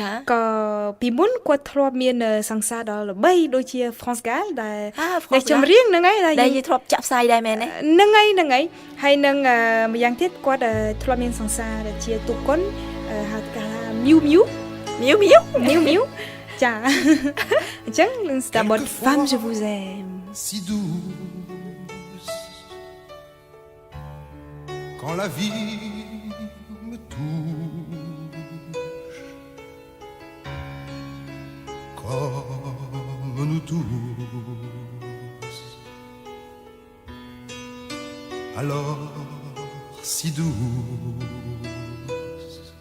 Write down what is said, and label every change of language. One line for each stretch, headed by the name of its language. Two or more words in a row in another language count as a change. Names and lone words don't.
Khmer: ក៏ពីមុនគាត់ធ្លាប់មានសង្សារដ៏ល្បីដូចជា France Gall ដែលចម្រៀងហ្នឹងហើយ ដែលយើងធ្លាប់ចាក់ផ្សាយដែរមែនទេ ហ្នឹងហើយហើយនឹងម្យ៉ាងទៀតគាត់ធ្លាប់មានសង្សារដែលជាទូកុនហៅថា Miu Miu ចាអញ្ចឹងនឹងស្ដាប់បទ
French: Femme je vous aime Si douce, quand la vie me touche, comme nous tous, alors si douce,